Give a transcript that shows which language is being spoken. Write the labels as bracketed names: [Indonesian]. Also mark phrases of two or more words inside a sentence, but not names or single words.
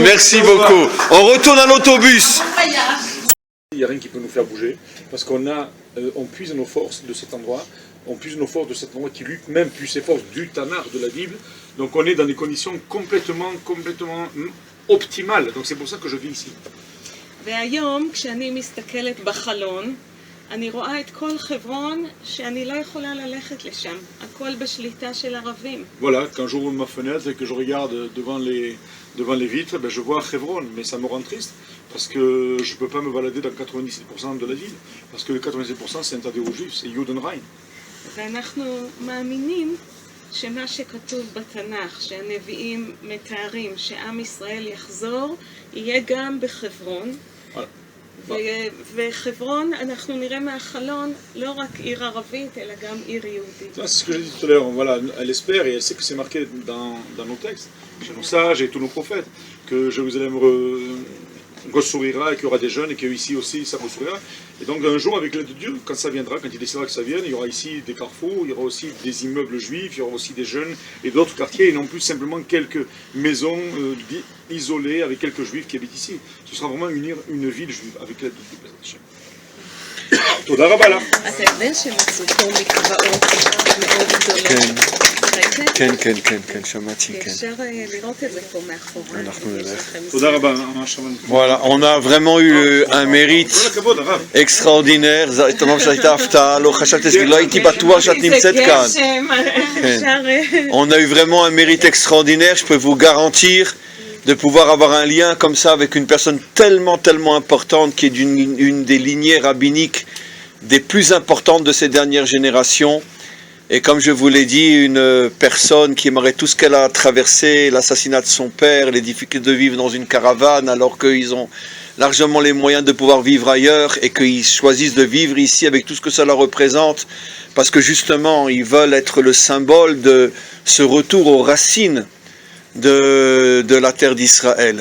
[French] Merci beaucoup. On retourne à l'autobus. Il n'y a rien qui peut nous faire bouger, parce on puise nos forces de cet endroit, qui lutte même plus ses forces du Tanakh, de la Bible. Donc on est dans des conditions complètement optimales. Donc c'est pour ça que je vis ici. [Hebrew] והיום, כשאני מסתכלת בחלון, אני רואה את כל חברון שאני לא יכולה ללכת לשם. הכל בשליטה של ערבים. [French] Voilà, quand j'ouvre ma fenêtre et que je regarde devant les vitres, je vois Hebron, mais ça me rend triste, parce que je ne peux pas me balader dans 97% de la ville, parce que 97% c'est interdit aux juifs, c'est Judenrein. [Hebrew] ואנחנו מאמינים שמה שכתוב בתנ"ך, שהנביאים מתארים שעם ישראל יחזור, יהיה גם בחברון. וחברון, אנחנו נראה מהחלון לא רק עיר ערבית, אלא גם עיר יהודית. [French] C'est ce que j'ai dit tout à l'heure, voilà, elle espère et elle sait que c'est marqué dans nos textes, chez nos sages et tous nos prophètes, que Jérusalem ressourira et qu'il y aura des jeunes et qu'ici aussi ça ressourira. Et donc un jour, avec l'aide de Dieu, quand ça viendra, quand il décidera que ça vienne, il y aura ici des carrefours, il y aura aussi des immeubles juifs, il y aura aussi des jeunes et d'autres quartiers, et non plus simplement quelques maisons isolées avec quelques juifs qui habitent ici. Ce sera vraiment une ville juive avec l'aide de Dieu. [Hebrew] תודה רבה לך. אתה יודע שמצאו פה מקוואות מאוד גדולות. כן, שמעתי, כן. אפשר לראות את זה פה מאחורי. אנחנו נלך. תודה רבה. [French] Voilà, on a vraiment eu un mérite extraordinaire. [Hebrew] לא הייתי בטוח שאת נמצאת כאן. [French] On a eu vraiment un mérite extraordinaire, je peux vous garantir, de pouvoir avoir un lien comme ça avec une personne tellement importante qui est une des lignées rabbiniques des plus importantes de ces dernières générations. Et comme je vous l'ai dit, une personne qui aimerait tout ce qu'elle a traversé, l'assassinat de son père, les difficultés de vivre dans une caravane alors qu'ils ont largement les moyens de pouvoir vivre ailleurs et qu'ils choisissent de vivre ici avec tout ce que cela représente, parce que justement ils veulent être le symbole de ce retour aux racines de la terre d'Israël.